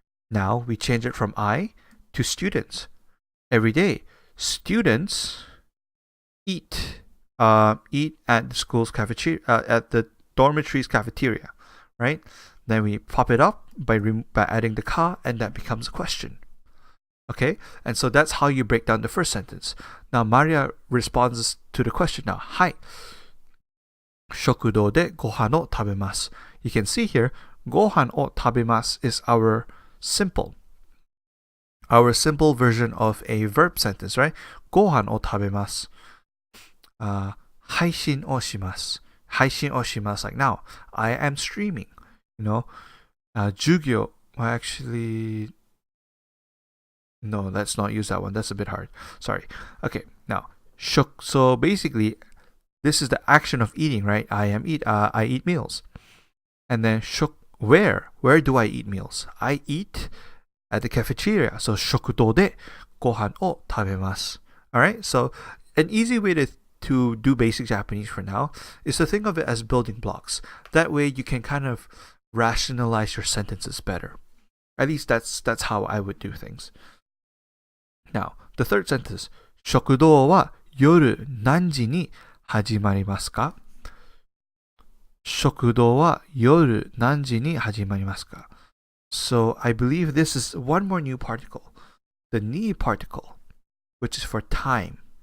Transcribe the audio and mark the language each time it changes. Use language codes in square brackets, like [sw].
[en] Now we change it from I to students. Every day, students eat at the school's cafeteria, at the dormitory's cafeteria, right? Then we pop it up by adding the ka, and that becomes a question. Okay, and so that's how you break down the first sentence. Now Maria responds to the question now. [ja] はい。食堂でご飯を食べます. [en] You can see here, [ja] ご飯を食べます [en] is our simple version of a verb sentence, right? [ja] ご飯を食べます.配信をします. 配信をします [en] like now. I am streaming, 授業, well, actually, no, let's not use that one. That's a bit hard. Sorry. Okay, now, so basically, this is the action of eating, right? I eat meals. And then, where do I eat meals? I eat at the cafeteria. So, [ja] 食堂でご飯を食べます. [en] Alright, so an easy way to do basic Japanese for now is to think of it as building blocks. That way you can kind of rationalize your sentences better. At least that's how I would do things. Now, the third sentence. [ja] 食堂は夜何時に始まりますか? 食堂は夜何時に始まりますか? [en] So I believe this is one more new particle. The ni particle, which is for time.